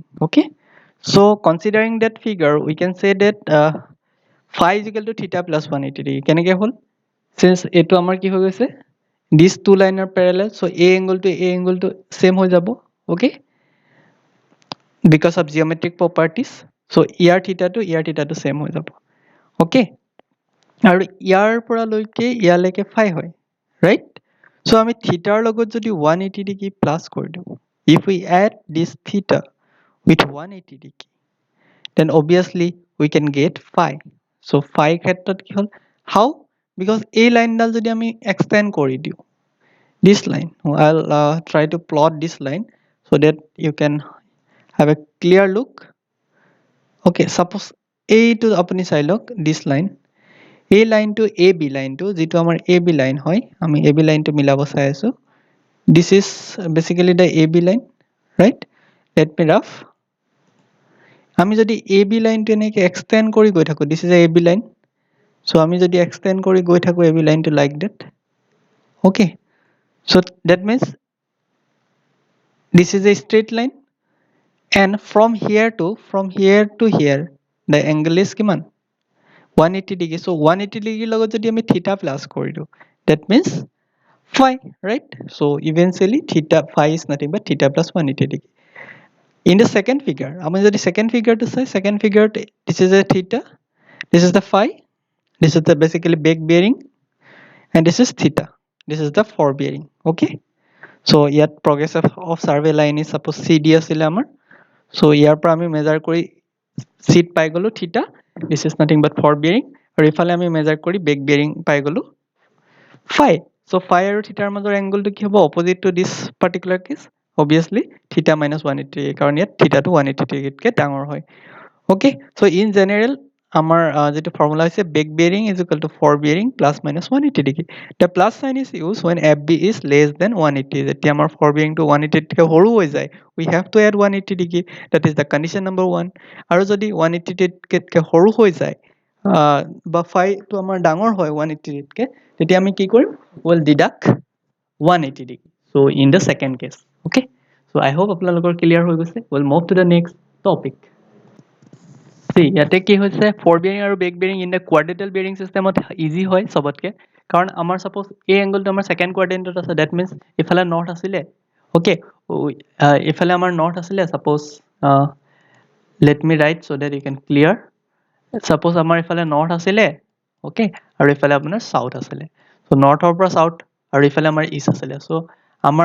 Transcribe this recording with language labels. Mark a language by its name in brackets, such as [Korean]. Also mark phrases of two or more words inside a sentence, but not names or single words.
[English] Okay, so considering that figure we can say that phi is equal to theta plus 180 degree. [Assamese] কেনেকে হ'ল, since এটো আমাৰ কি হৈ গৈছে [English] these two lines are parallel, so a angle [Assamese] to same হৈ যাব. [English] Okay, because of geometric properties, so ইয়াৰ theta to same [Assamese] হৈ যাব। okay, আৰু ইয়াৰ পৰা লৈকে ইয়ালৈকে phi হয়, [English] right? [Assamese] so আমি থিটাৰ লগত যদি 180 ডিগ্ৰী প্লাছ কৰি দিওঁ, [English] if we add this theta with 180 degree, then obviously we can get phi. [Assamese] so phi ক্ষেত্ৰত কি হ'ল, [English] how? because [Assamese] এই লাইনডাল যদি আমি extend কৰি দিওঁ, [English] this line, I'll try to plot this line so that you can have a clear look. [Assamese] Okay, suppose এ টো আপুনি চাই লওক [English] this line, [Assamese] এই লাইনটো AB লাইনটো যেটো আমাৰ AB লাইন হয়, আমি AB লাইনটো মিলাব চাই আছো, [English] this is basically the AB line, right? let me rough, [Assamese] আমি যদি AB লাইনটো এনেকৈ extend কৰি গৈ থাকো, [English] this is a AB line, [Assamese] so আমি যদি extend কৰি গৈ থাকো AB লাইনটো [English] like that. okay, so that means this is a straight line, and from here to here the angle is kiman 180 degree. [Assamese] so 180 degree লগত যদি আমি theta plus কৰি দিওঁ, [English] that means phi, right? so eventually theta phi is nothing but theta plus 180 degree. in the second figure, [Assamese] আমি যদি [English] second figure to say, second figure this is a theta, this is the phi, this is the basically back bearing, and this is theta, this is the for bearing. [Assamese] okay, so ইয়াত [English] progress of survey line is suppose [Assamese] CD আছিলে আমাৰ, so ইয়াৰ পৰা আমি মেজাৰ কৰি সিট পাই গলো থিটা, [English] this is nothing but for bearing, [Assamese] আৰু ইফালে আমি মেজাৰ কৰি বেক bearing পাই গলো phi. so phi আৰু থিটাৰ মাজৰ এংগলটো কি হ'ব [English] opposite to this particular case, obviously theta minus 180, [Assamese] কাৰণ ইয়াত থিটা টো 180 ডিগ্ৰীতকৈ ডাঙৰ হয়। [English] okay, so in general [Assamese] আমাৰ যেটো ফৰ্মুলা হৈছে [English] back bearing is equal to for bearing plus minus 180 degree. the plus sign is used when FB is less than 180, [Assamese] যেতিয়া আমাৰ [English] for bearing [Assamese] to 180 তকৈ সৰু হৈ যায়, [English] we have to add 180 degree, that is the condition number 1. [Assamese] আৰু যদি 180 তকৈ সৰু হৈ যায় বা phi টো আমাৰ ডাঙৰ হয় 180 তকৈ, তেতিয়া আমি কি কৰিম, [English] will deduct 180 degree. so in the second case. okay, so I hope আপোনালোকৰ clear [Assamese] হৈ গৈছে. [English] we'll move to the next topic. see, [Assamese] ইয়াতে কি হৈছে [English] for bearing [Assamese] আৰু [English] back bearing in the quadrantal bearing [Assamese] systemত easy হয় সবতকে, কাৰণ আমাৰ suppose এই এংগলটো আমাৰ second quadrantত আছে, that means ইফালে north আছিলে, okay. ইফালে আমাৰ নৰ্থ আছিলে সাপোজ [English] let me write so that you can clear. [Assamese] Suppose আমাৰ ইফালে নৰ্থ আছিলে ওকে আৰু ইফালে আপোনাৰ সাউথ আছিলে সো নৰ্থৰ পৰা সাউথ আৰু ইফালে আমাৰ ইষ্ট আছিলে সো আমাৰ